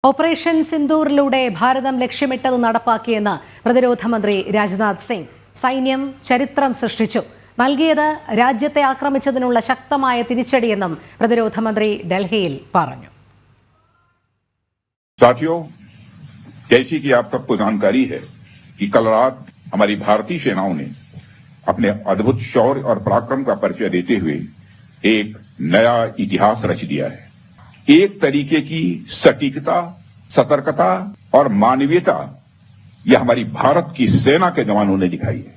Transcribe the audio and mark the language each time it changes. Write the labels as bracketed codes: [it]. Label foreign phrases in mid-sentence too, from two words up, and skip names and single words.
[ml] ഓപ്പറേഷൻ സിന്ദൂറിലൂടെ ഭാരതം ലക്ഷ്യമിട്ടത് നടപ്പാക്കിയെന്ന് പ്രതിരോധ മന്ത്രി രാജ്നാഥ് സിംഗ്. സൈന്യം ചരിത്രം സൃഷ്ടിച്ചു. നൽകിയത് രാജ്യത്തെ ആക്രമിച്ചതിനുള്ള ശക്തമായ തിരിച്ചടിയെന്നും പ്രതിരോധ മന്ത്രി ഡൽഹിയിൽ പറഞ്ഞു. [hi] साथियों, जैसी कि आप सबको जानकारी है कि कल रात हमारी भारतीय सेनाओं ने अपने अद्भुत शौर्य और पराक्रम का परिचय देते हुए एक नया इतिहास रच दिया है। एक तरीके की सटीकता, सतर्कता और मानवीयता यह हमारी भारत की सेना के जवानों ने दिखाई है।